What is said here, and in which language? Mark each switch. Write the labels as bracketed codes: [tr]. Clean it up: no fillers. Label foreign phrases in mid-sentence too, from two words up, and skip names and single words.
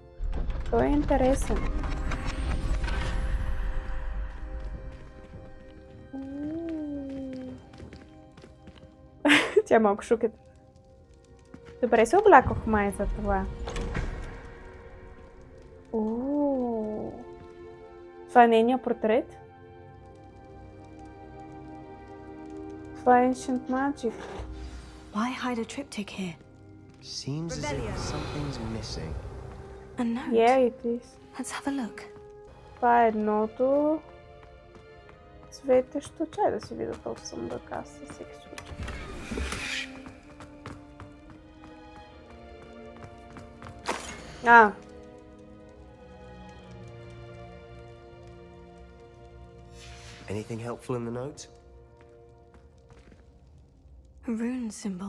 [bg] Той е интересен. Тя е малко шукет. Добре се облякох май за това. Това е нейния портрет. Това е [en] Ancient Magic. Why hide a triptych here? Seems as if something's missing. A note. Yeah, it is. Let's have a look. [bg] Това е едното светещо. Чай да си видя колко съм да каса със всеки случай. [en] Anything helpful in the note? A rune symbol.